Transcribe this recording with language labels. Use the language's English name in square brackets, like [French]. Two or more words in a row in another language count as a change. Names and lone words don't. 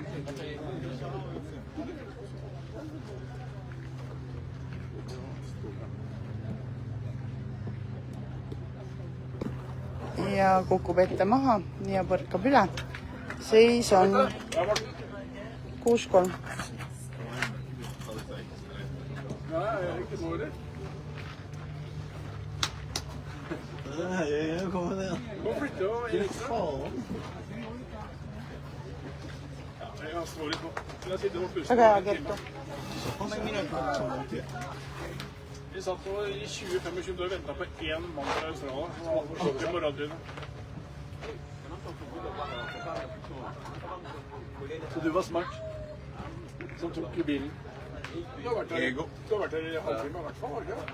[Estonian] Ja kukub ette maha ja põrkab üle. Seis on 6-3. [Norwegian] Jeg kommer ned. Fy faen. [Estonian] Väga hea Kertu. [Norwegian] Vi satt nå i 20-25 minutter og ventet på en mann fra Australia som var oppe i morgentrynet. Så du var smart som tok bilen. Du har vært der i halvtime i hvert fall, har du ikke?